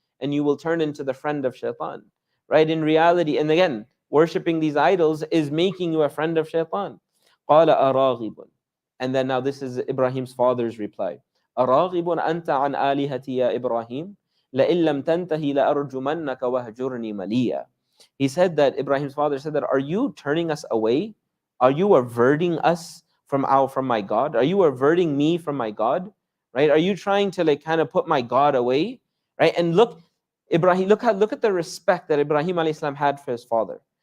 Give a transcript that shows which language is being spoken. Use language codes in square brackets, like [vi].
[en] And you will turn into the friend of shaitan. Right? In reality, and again, worshipping these idols is making you a friend of shaitan. [ar] قَالَ أَرَاغِبٌ. [en] And then now this is Ibrahim's father's reply. [ar] أراغب أنت عن آلهتي يا إبراهيم لئن لم تنتهي لأرجمنك وهجرني مليا. [en] He said that, Ibrahim's father said that, are you turning us away? Are you averting us from my God? Are you averting me from my God? Right? Are you trying to like kind of put my God away? Right? And look, Ibrahim, look at the respect that Ibrahim alayhi salam had for his father.